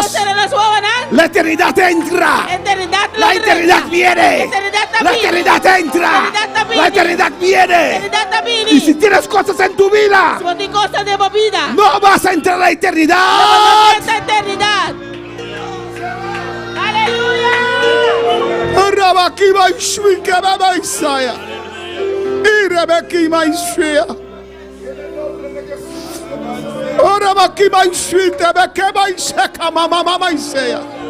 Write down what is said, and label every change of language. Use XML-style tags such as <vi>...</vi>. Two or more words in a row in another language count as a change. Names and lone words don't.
<es>cerramos los ojos, ¿no? la eternidad entra. Eternidad La eternidad viene. La eternidad entra. La eternidad viene. Eternidad también. Y si tienes cosas en tu vida, Si vos tienes cosas de vida. no vas a entrar a la eternidad. No esta eternidad. Aleluya. Rabakima Ishwika Baba Isaya. Irabakima Ishwia. Rabakima Ishwita Bakema Ishaka Mama Isaya.</es>